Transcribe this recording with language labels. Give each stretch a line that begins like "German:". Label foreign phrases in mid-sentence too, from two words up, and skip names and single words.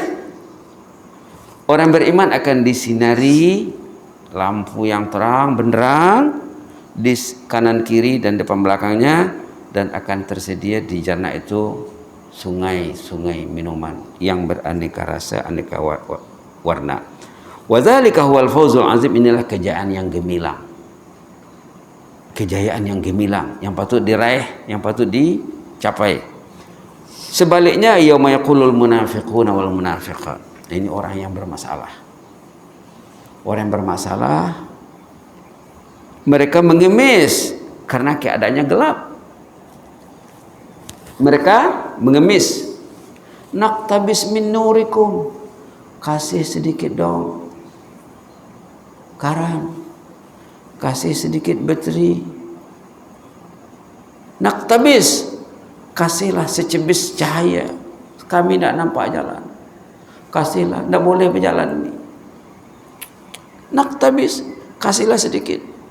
Malay: Orang beriman akan disinari lampu yang terang benderang di kanan kiri dan depan belakangnya, dan akan tersedia di jannah itu sungai-sungai minuman yang beraneka rasa, aneka warna.
Arabic: وذلك هو الفوز العظيم,
Malay: inilah kejayaan yang gemilang. Kejayaan yang gemilang, yang patut diraih, yang patut dicapai. Sebaliknya,
Arabic: يوم يقول المنافقون والمنافقات.
Malay: Ini orang yang bermasalah. Orang yang bermasalah, mereka mengemis karena keadaannya gelap. Mereka mengemis.
Arabic: نقتبس من نوركم,
Malay: kasih sedikit dong karam, kasih sedikit bateri. Naqtabis, kasihlah secebis cahaya, kami tidak nampak jalan. Kasihlah, tidak boleh berjalan ini. Naqtabis, kasihlah sedikit.